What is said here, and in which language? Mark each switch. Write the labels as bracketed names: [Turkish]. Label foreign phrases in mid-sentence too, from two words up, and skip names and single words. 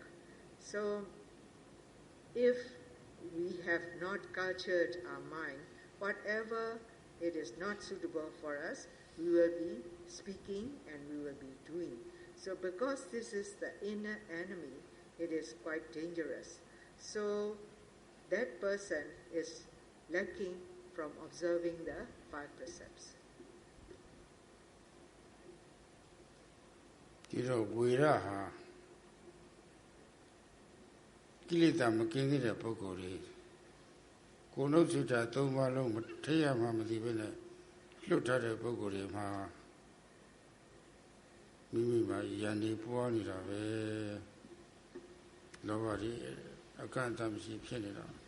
[English] So if we have not cultured our mind, whatever it is not suitable for us, we will be speaking and we will be doing. So because this is the inner enemy, it is quite dangerous. So that person is lacking from observing the 5 precepts. [Burmese] ဒီတော့ဝေရဟာကိလေသာမကင်းသေးတဲ့ပုဂ္ဂိုလ်တွေကိုယ်နှုတ်စိတ်ဓာတ် 3 ပါးလုံးမထိရမှမသိဘဲနဲ့လွတ်ထားတဲ့ပုဂ္ဂိုလ်တွေမှာမိမိမှာယန္တိပွားနေတာပဲလောဘတွေအကန့်အသတ်မရှိဖြစ်နေတာ